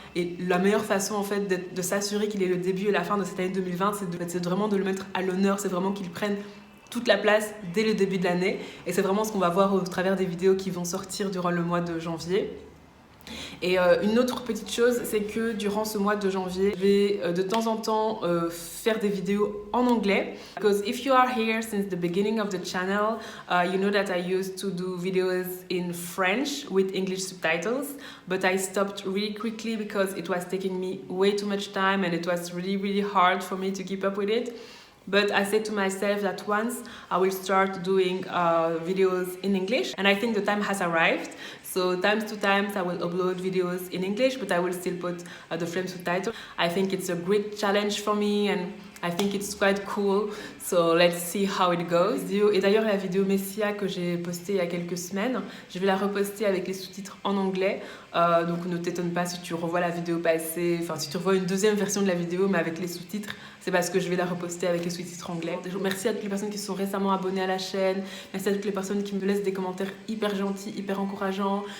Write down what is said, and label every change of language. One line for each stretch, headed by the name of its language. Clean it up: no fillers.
French: Et la meilleure façon en fait de s'assurer qu'il est le début et la fin de cette année 2020, c'est vraiment de le mettre à l'honneur, c'est vraiment qu'il prenne toute la place dès le début de l'année. Et c'est vraiment ce qu'on va voir au travers des vidéos qui vont sortir durant le mois de janvier. Et une autre petite chose, c'est que durant ce mois de janvier, je vais de temps en temps faire des vidéos en anglais.
English: Because if you are here since the beginning of the channel, you know that I used to do videos in French with English subtitles, but I stopped really quickly because it was taking me way too much time and it was really hard for me to keep up with it. But I said to myself that once I will start doing videos in English, and I think the time has arrived. So times to times I will upload videos in English, but I will still put the French subtitle. I think it's a great challenge for me and I think it's quite cool. So let's see how it goes.
French: Et d'ailleurs la vidéo Messia que j'ai postée il y a quelques semaines, je vais la reposter avec les sous-titres en anglais. Donc ne t'étonne pas si tu revois la vidéo passée, enfin si tu revois une deuxième version de la vidéo mais avec les sous-titres, c'est parce que je vais la reposter avec les sous-titres anglais. Merci à toutes les personnes qui se sont récemment abonnées à la chaîne. Merci à toutes les personnes qui me laissent des commentaires hyper gentils, hyper encourageants.